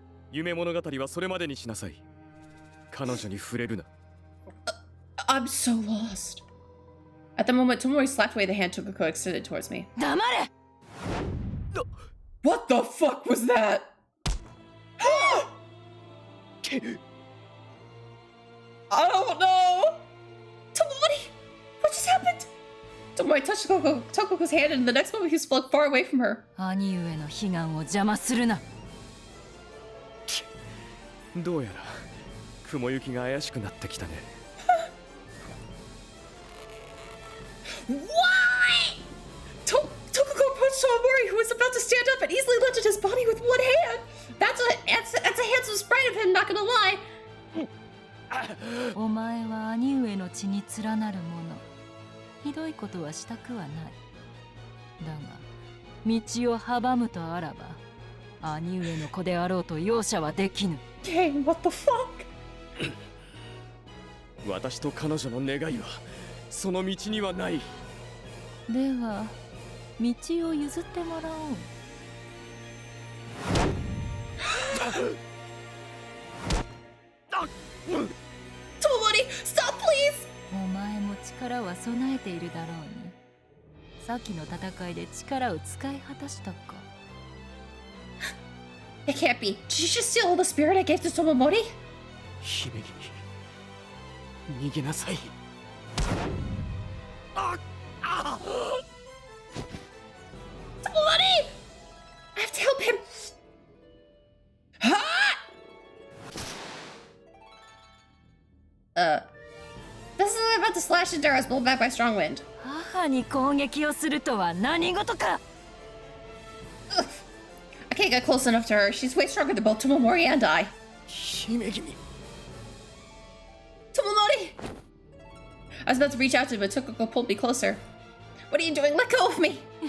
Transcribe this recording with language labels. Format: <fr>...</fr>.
<ja>夢物語はそれまでにしなさい。彼女に触れるな。</ja> <en>I'm so lost. At the moment, Tomori slapped away the hand Tokoko extended towards me.</en> <ja>黙れ!</ja> <en>What the fuck was that? I don't know. Tomori, what just happened? Tomori touched Tokoko's hand, and the next moment he was flung far away from her.</en> <ja>兄上の悲願を邪魔するな。どうやら雲行きが怪しくなってきたね。</ja> <en>Why? Tokoko approached Tomomori, who was about to stand up, and easily lifted his body with one hand. That's a handsome sprite of him, not gonna lie.</en> <ja>お前は兄上の血に連なる者。ひどいことはしたくはない。だが、道を阻むとあらば、兄上の子であろうと容赦はできぬ。</ja> <en>Dang, what the fuck?</en> <ja>私と彼女の願いはその道にはない。では、道を譲ってもらおう。</ja> <en>Tomori, stop, please!</en> <ja>お前も力は備えているだろうに。先の戦いで力を使い果たしたか。</ja> <en>It can't be. Did you just steal all the spirit I gave to Tomomori?</en> <ja>姫君、逃げなさい。</ja> <en>Tomomori! I have to help him. This is about to slash into her as blown back by strong wind.</en> <ja>母に攻撃をするとは何事か。</ja> <en>I can't get close enough to her. She's way stronger than both Tomomori and I.</en> <ja>姫君。</ja> <en>Tomomori! I was about to reach out to him, but Tokoko pulled me closer. What are you doing? Let go of me!</en>